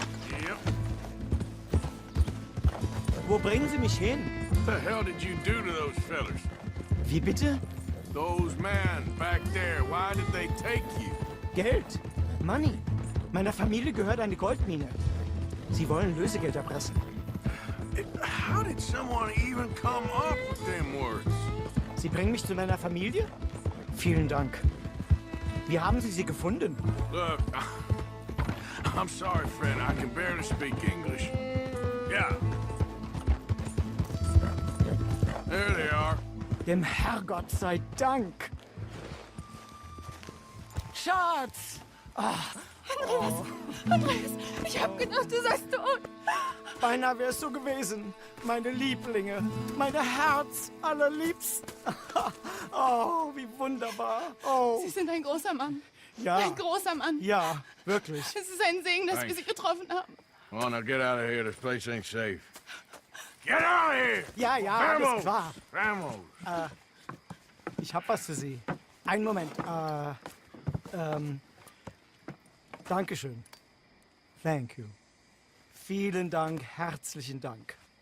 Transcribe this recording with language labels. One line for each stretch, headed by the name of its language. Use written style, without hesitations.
English: Yep.
German: Wo bringen Sie mich hin?
English: What the hell did you do to those fellers?
German: Wie bitte?
English: Those men back there, why did they take you?
German: Geld. Money. Meiner Familie gehört eine Goldmine. Sie wollen Lösegeld erpressen.
English: How did someone even come up with them words?
German: Sie bringen mich zu meiner Familie? Vielen Dank. Wie haben Sie sie gefunden?
English: Look, I'm sorry, friend. I can barely speak English. Yeah. There they are.
German: Dem Herrgott sei Dank. Schatz! Andreas, Andreas, ich hab gedacht, du seist tot. Beinahe wär's so gewesen. Meine Lieblinge, meine Herz allerliebsten. Oh, wie wunderbar. Oh. Sie sind ein großer Mann. Ja. Ein großer Mann. Ja, wirklich. Es ist ein Segen, dass wir Sie getroffen haben.
English: Come on, now get out of here. This place ain't safe. Get out of here!
German: Ja, ja, alles klar.
Spanish: Vamos!
German: Ich hab was für Sie. Einen Moment. Dankeschön.
English: Thank you.
German: Vielen Dank, herzlichen Dank.